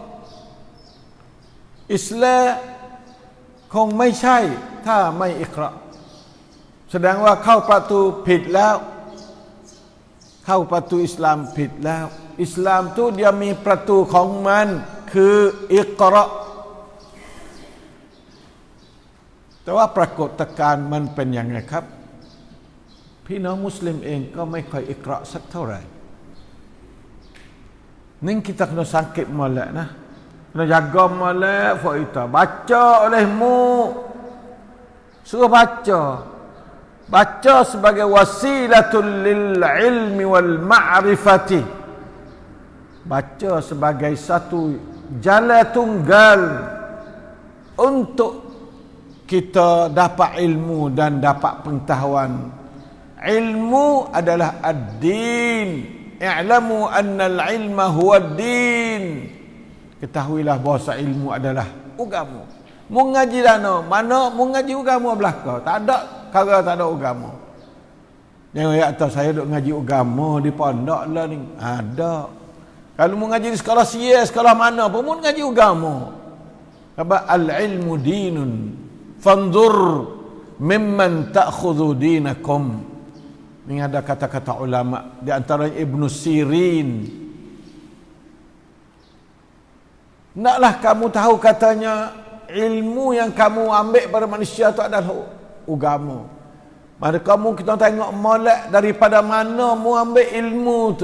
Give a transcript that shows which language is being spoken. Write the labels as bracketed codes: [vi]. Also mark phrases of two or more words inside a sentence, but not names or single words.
[th] Islam คงไม่ใช่ถ้าไม่อิกเราะห์แสดงว่าเข้าประตูผิดแล้วเข้าประตูอิสลามผิดแล้วอิสลาม [ms] tu dia [th] มีประตูของมันคืออิกเราะห์ แต่ว่าปรากฏการณ์มันเป็นยังไงครับพี่น้องมุสลิมเองก็ไม่ค่อยอิกเราะห์สักเท่าไหร่ [ms] นี่ kita kena sangkit molek nah kena jaga molek for kita baca olehmu suruh baca sebagai [ar] وسيلة للعلم والمعرفة [ms] baca sebagai satu jalan tunggal untuk kita dapat ilmu dan dapat pengetahuan. Ilmu adalah ad-din. [ar] اعلموا أن العلم هو الدين. [ms] Ketahuilah bahawa ilmu adalah agama. Mu ngaji mana mu ngaji agama belaka. Tak ada kala tak ada agama. Jangan ya atas saya duk ngaji agama di pondok lah ni. Ada. Kalau mu ngaji di sekolah sekolah mana pun mu ngaji agama. Sebab [ar] العلم دين. فانظر ممن تأخذون دينكم. [ms] Ini ada kata-kata ulama di antara Ibnu Sirin. Naklah kamu tahu katanya ilmu yang kamu ambil pada manusia itu adalah agama. Mari kamu kita tengok molek daripada mana mu ambil ilmu tu.